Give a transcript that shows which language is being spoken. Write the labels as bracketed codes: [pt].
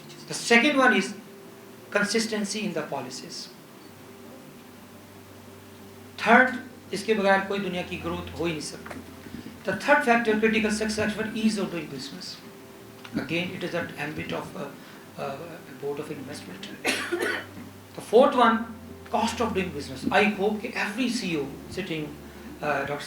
[en] The second one is consistency in the policies. [hi] Third, इसके बगैर कोई दुनिया की ग्रोथ हो ही नहीं सकती. [en] The third factor, critical success for ease of doing business. Again, it is an ambit of a board of investment. The fourth one, cost of doing business. I hope that every CEO sitting, Dr.